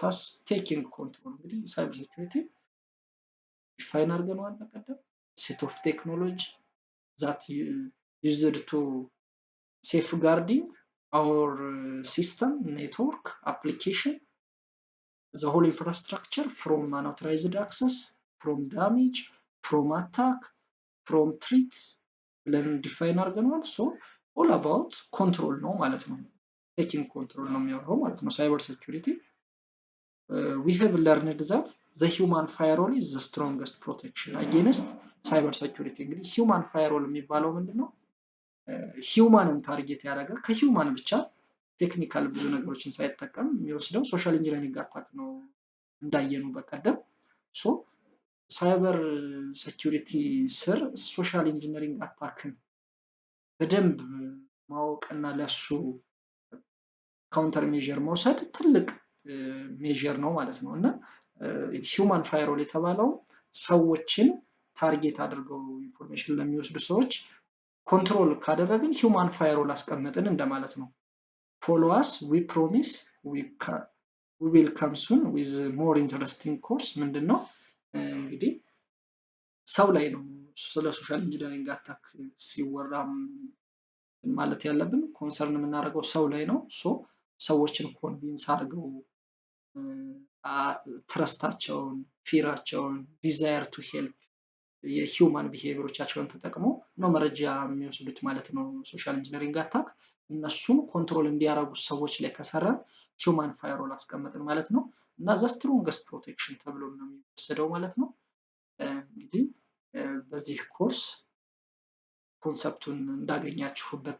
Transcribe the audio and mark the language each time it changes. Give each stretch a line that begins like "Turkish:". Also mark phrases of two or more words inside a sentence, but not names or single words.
English: us taking control።
Amharic: እንግዲህ ሳይበር ሴኩሪቲ ዲፋይን አድርገነዋል በቀደም
English: set of technology that used to safeguarding our system, network, application, the whole infrastructure from unauthorized access, from damage, from attack, from threats
Amharic: ብለን ዲፋይን አድርገነዋል።
English: so all about control
Amharic: ነው ማለት ነው።
English: taking control
Amharic: ነው የሚያወራው ማለት ነው ሳይበር ሴኩሪቲ።
English: we have learned that the human firewall is the strongest protection against cyber security። እንግዲህ human firewall
Amharic: የሚባለው ምንድነው? ሂውማንን ታርጌት ያደረገ ከሂውማን ብቻ ቴክኒካል ብዙ ነገሮችን ሳይጠቀም የሚወስደው
English: social engineering attack
Amharic: ነው እንዳየነው በቀደም።
English: so cyber security
Amharic: ስር ሶሻል
English: engineering attack
Amharic: በደንብ ማወቅና ለሱ
English: counter measure
Amharic: መውሰድ ትልቅ ሜዥር ነው ማለት ነው። እና ሂውማን ፋይርዋል የተባለው ሰዎችን ታርጌት አድርገው ኢንፎርሜሽን ለሚወስዱ ሰዎች ኮንትሮል ካደረግን
English: human firewall
Amharic: አስቀመጥን እንደማለት ነው።
English: follow us, we promise, we will come soon with more interesting course።
Amharic: ምንድነው እንግዲህ ሰው ላይ ነው ስለ
English: social engineering attack
Amharic: ሲወራ ማለት ያለብን ኮንሰርን የምናደርገው ሰው ላይ ነው። ሶ ሰዎችን ኮንቪንስ አድርገው ትረስታቸውን፣ ፊራቸውን፣
English: desire to help
Amharic: የሂውማን ቢሄቪየሮቻቸውን ተጠቅመው ነው መረጃ የሚወስዱት ማለት ነው።
English: social engineering attack
Amharic: እነሱን ኮንትሮል እንዲያደርጉ ሰዎች ላይ ከሰራን
English: human firewall
Amharic: አስቀመጥን ማለት ነው። እና
English: the strongest protection
Amharic: ተብሎ ነው የሚወሰደው ማለት ነው። እንግዲህ በዚህ ኮርስ ኮንሰፕቱን እንዳገኛችሁበት